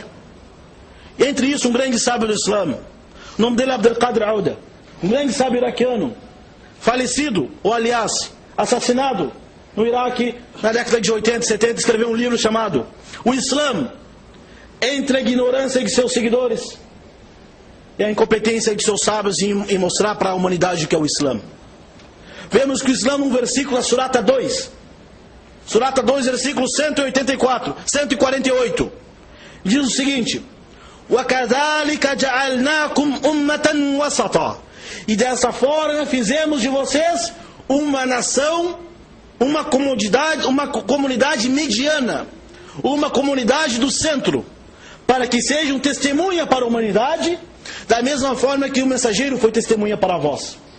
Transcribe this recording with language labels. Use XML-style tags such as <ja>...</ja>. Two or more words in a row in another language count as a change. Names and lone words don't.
<pt>Entre isso, um grande sábio do Islã, o nome dele é Abdul Qadir Auda, um grande sábio iraquiano, falecido, ou aliás, assassinado no Iraque na década de 80 e 70, escreveu um livro chamado O Islã entre a ignorância de seus seguidores e a incompetência de seus sábios em mostrar para a humanidade o que é o Islã. Vemos que o Islã, um versículo da Surata 2, Surata 2, versículo 148, diz o seguinte:</pt> <ar>وَكَذَلِكَ جَعَلْنَاكُمْ أُمَّةً وَسَطًا.</ar> <pt>E dessa forma fizemos de vocês uma nação, uma comunidade mediana, uma comunidade do centro, para que sejam testemunha para a humanidade, da mesma forma que o mensageiro foi testemunha para vós.</pt>